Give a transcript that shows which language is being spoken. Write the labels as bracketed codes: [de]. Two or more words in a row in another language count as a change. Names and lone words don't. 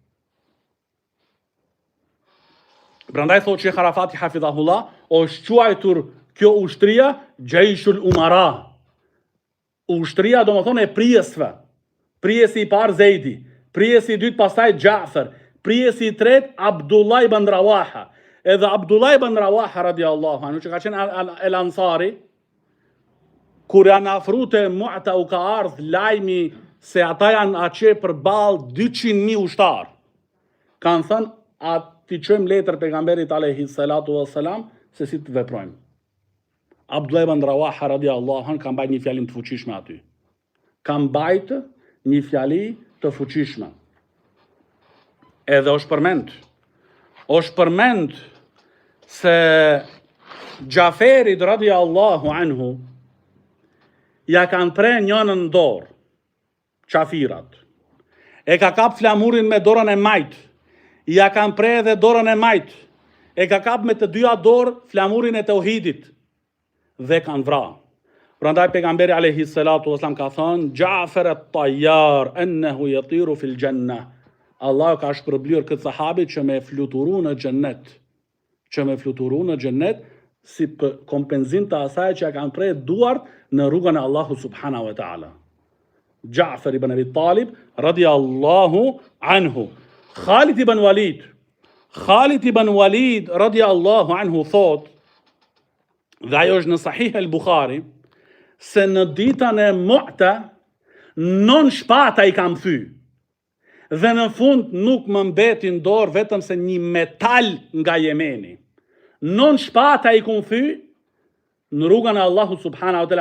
[sq] Prandaj thotë Sheikh Arafati hafidhahullah, është quajtur kjo ushtria Gjejshul Umara. Ushtria do më thonë e prijesve. Prijesi i parë Zeidi, prijesi i dytë pastaj Ja'far, prijesi i tretë Abdullah ibn Rawaha. Edhe Abdullah ibn Rawaha [ar] رضي الله عنه, [sq] që ka qenë el Ansari, kur janë afru të Mu'ta u ka ardhë lajmi se ata janë aqe për balë 200.000 ushtarë. Kanë thënë, a ti qëjmë letër pejgamberit [ar] عليه الصلاة والسلام, [sq] se si të veprojmë. Abdullah ibn Rawaha [ar] رضي الله عنه [sq] ka mbajt një fjalim të fuqishme aty. Ka mbajt një fjali të fuqishme. Edhe është përmend se Gjaferit [ar] رضي الله عنه [sq] ja kanë pre njënën dorë, qafirat. E ka kap flamurin me dorën e majt, ja kanë pre edhe dorën e majt, e ka kap me të dyja dorë flamurin e tauhidit dhe kanë vra. Prandaj pejgamberi [ar] عليه الصلاة والسلام [sq] ka thënë, [ar] جعفر الطيار إنه يطير في الجنة. [sq] Allah ka shpërblyer këtë sahabit që me fluturu në xhennet, si kompenzim të asaj që kanë prej duart në rrugën e Allahu [ar] سبحانه وتعالى. جعفر بن أبي طالب رضي الله عنه. [sq] Khalid ibn Walid [ar] رضي الله عنه [sq] thot, dhe ajo është në Sahih al-Bukhari, se në ditën e Mu'ta, 9 shpata i kam thy. Dhe në fund nuk më mbetin dorë vetëm se një metal nga Jemeni. 9 shpata i kam thy në rrugën e Allahu [ar] سبحانه وتعالى.